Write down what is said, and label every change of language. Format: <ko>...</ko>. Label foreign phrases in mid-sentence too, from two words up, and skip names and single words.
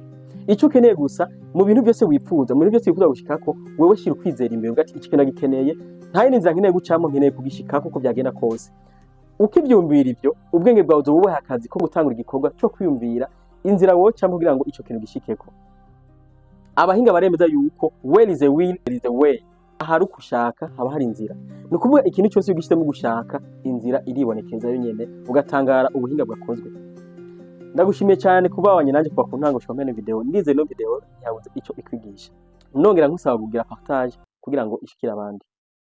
<rn>Ico ukeneye gusa mu bintu byose wifuza, mu bintu byose wifuza gushikako, wewe shira ukwizera imbere ugati iki kintu gikeneye, nta yindi nzira nkeneye gucamo, nkeneye kugishikako uko byagenda kose. Ukivyumvira ivyo, ubwenge bwawe uzobuha akazi ko gutangura igikorwa cyo kwiyumvira inzira wocamo kugira ngo ico kintu gishikeko. Abahinga baremeza yuko</rn> <en>where is a will there is a way.</en> <rn>Ahari ukushaka haba hari inzira. Ni ukuvuga ikintu cyose ugishitemo gushaka, inzira iribonekeza yonyene, ugatangara ubuhinga bwakozwe. Ndagushimiye cyane kuba wabanye nanje kuva ku ntango gushika muri video. Ndize no video yabuze ico ikwigisha. Nongera nkusaba kugira partage kugira ngo ishikire abandi.</rn>